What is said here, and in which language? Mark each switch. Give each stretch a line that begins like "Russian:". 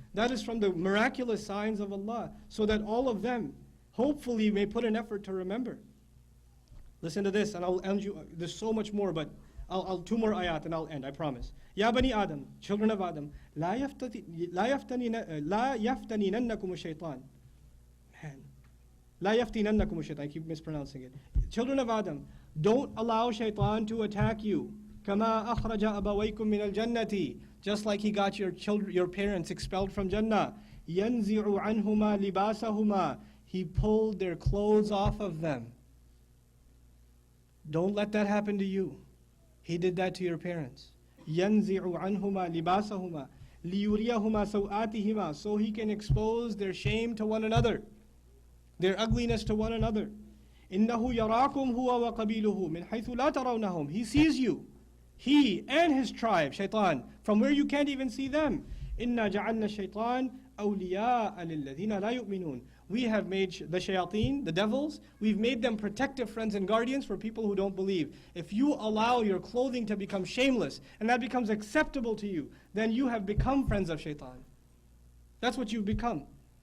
English: That is from the miraculous signs of Allah, so that all of them, hopefully, may put an effort to remember. Listen to this, and I'll end you. There's so much more, but I'll 2 more ayat and I'll end, I promise.
Arabic: Ya bani Adam,
English: children of Adam,
Arabic: لا يفتنيننكم الشيطان. Man, لا يفتننكم الشيطان.
English: I keep mispronouncing it. Children of Adam, don't allow shaitan to attack you.
Arabic: كما أخرج أبويكم من الجنة.
English: Just like he got your parents expelled from Jannah.
Arabic: ينزع عنهما لباسهما.
English: He pulled their clothes off of them. Don't let that happen to you. He did that to your parents.
Arabic: ينزع عنهما لباسهما ليريهما سوآتهما,
English: so he can expose their shame to one another, their ugliness to one another.
Arabic: إنه يراكم هو وقبيله من حيث لا ترونهم.
English: He sees you, he and his tribe, shaitan, from where you can't even see them.
Arabic: إنا جعلنا الشيطان أولياء للذين لا يؤمنون.
English: We have made the shayateen, the devils, we've made them protective friends and guardians for people who don't believe. If you allow your clothing to become shameless, and that becomes acceptable to you, then you have become friends of shaitan. That's what you've become.